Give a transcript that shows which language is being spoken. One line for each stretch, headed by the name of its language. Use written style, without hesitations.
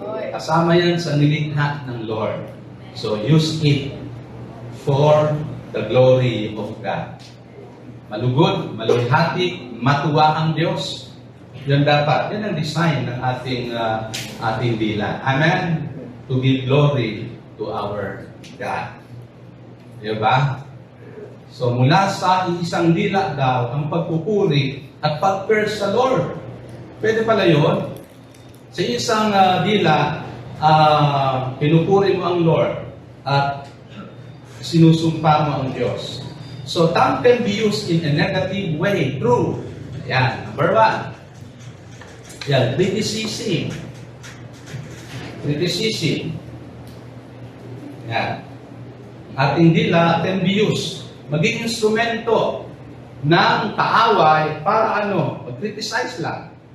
Filipino: Kasama yan sa nilikha ng Lord.
English: So, use it for the glory of God.
Filipino: Malugod, maluwalhati, matuwa ang Diyos. Yan dapat. Yan ang design ng ating dila. Amen?
English: To give glory to our God. Diba?
Filipino: So mula sa isang dila daw, ang pagpupuri at pag-curse sa Lord. Pwede pala yun. Sa isang dila, pinupuri mo ang Lord at sinusumpa mo ang Diyos.
English: So tongue can be used in a negative way. True. Yan. Number 1. Yan. Criticism. Criticism. Yan.
Filipino: Ating dila
English: can be used.
Filipino: Maging instrumento ng kaaway para mag-criticize lang.